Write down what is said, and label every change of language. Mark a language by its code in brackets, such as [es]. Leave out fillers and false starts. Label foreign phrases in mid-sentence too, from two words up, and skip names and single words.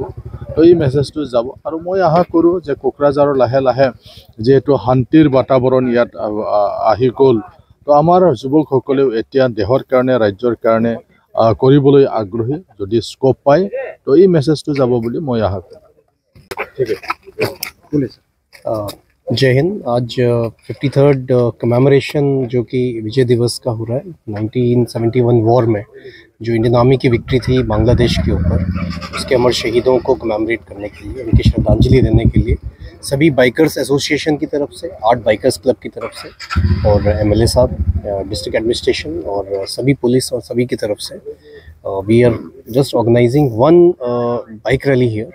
[as] এই মেছেজটো যাব আৰু মই আশা কৰোঁ যে কোকৰাঝাৰৰ লাহে লাহে যিহেতু শান্তিৰ বাতাবৰণ ইয়াত আহি গ'ল, তো আমাৰ যুৱকসকলেও এতিয়া দেশৰ কাৰণে ৰাজ্যৰ কাৰণে কৰিবলৈ আগ্ৰহী। যদি স্কোপ পায় তো এই মেছেজটো যাব বুলি মই আশা কৰোঁ। [hi] जय हिंद। आज 53rd कमेमोरेशन जो कि विजय दिवस का हो रहा है। 1971 वॉर में जो [en] Indian Army [hi] की विक्ट्री थी बांग्लादेश के ऊपर, उसके अमर शहीदों को कमेमोरेट करने के लिए, उनकी श्रद्धांजलि देने के लिए सभी [en] Bikers Association [hi] की तरफ से, आर्ट बाइकर्स क्लब की तरफ से और एमएलए साहब, [en] District Administration [hi] और सभी पुलिस और सभी की तरफ से [en] We are just organizing one bike rally here.